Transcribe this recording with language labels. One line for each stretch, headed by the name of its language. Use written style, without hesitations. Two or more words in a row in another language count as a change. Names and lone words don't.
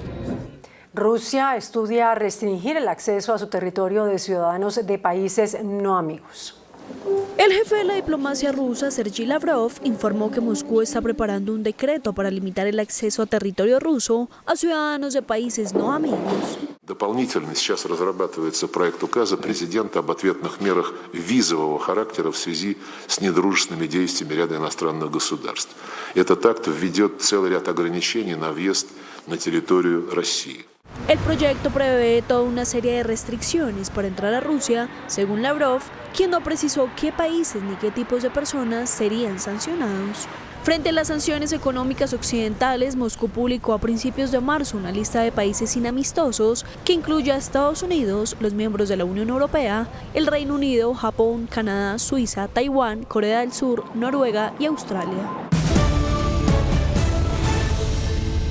Spanish: Rusia estudia restringir el acceso a su territorio de ciudadanos de países no amigos. El jefe de la diplomacia rusa, Sergei Lavrov, informó que Moscú está preparando un decreto para limitar el acceso a territorio ruso a ciudadanos de países no amigos.
Russian: Дополнительно сейчас разрабатывается проект указа президента об ответных мерах визового характера в связи с недружественными действиями ряда иностранных государств. Этот акт введет целый ряд ограничений на въезд на территорию России.
Spanish: El proyecto prevé toda una serie de restricciones para entrar a Rusia, según Lavrov, quien no precisó qué países ni qué tipos de personas serían sancionados. Frente a las sanciones económicas occidentales, Moscú publicó a principios de marzo una lista de países inamistosos que incluye a Estados Unidos, los miembros de la Unión Europea, el Reino Unido, Japón, Canadá, Suiza, Taiwán, Corea del Sur, Noruega y Australia.